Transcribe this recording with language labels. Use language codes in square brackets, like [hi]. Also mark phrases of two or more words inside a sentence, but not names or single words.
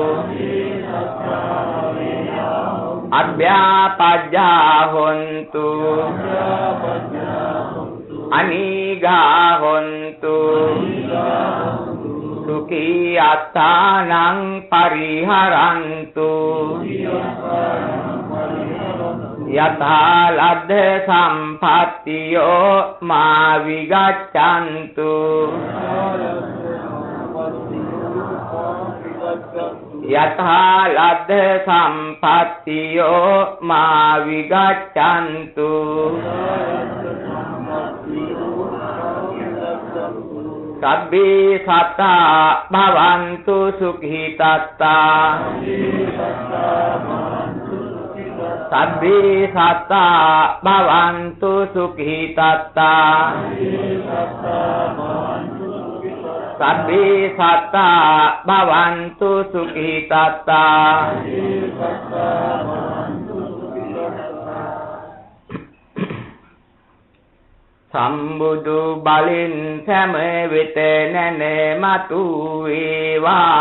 [pi] අභ්‍යාපජ්ජා හොන්තු අනීගා හොන්තු සුඛී අත්තානං පරිහරන්තු යථා ලද්ද සම්පත්තියෝ මා විගච්ඡන්තු යථා ලද්ද සම්පත්තියෝ මා විගච්ඡන්තු සබ්බේ සත්තා භවන්තු සුඛිතත්තා සබ්බේ සත්තා භවන්තු සුඛිතත්තා සබ්බේ සත්තා භවන්තු සුඛිතත්තා [si] සම්බුදු බලින් සෑම වෙත නැන මතු වේවා